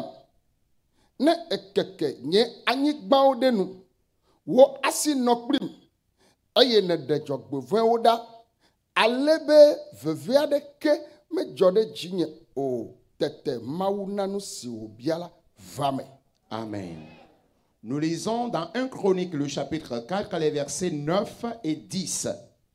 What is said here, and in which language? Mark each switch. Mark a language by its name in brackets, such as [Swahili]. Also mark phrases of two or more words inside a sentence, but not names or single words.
[Ewe] Ne ekeke nye anyigbawo denu. Wo asi nokprim. Aye ne de dzɔgbevɔe wo ɖa. Ale be veve aɖeke medzɔ ɖe dzinye o. Tete Mawu nanu si wòbia la va me. Amen. [French] Nous lisons dans 1 Chronique, le chapitre 4, les versets 9 et 10.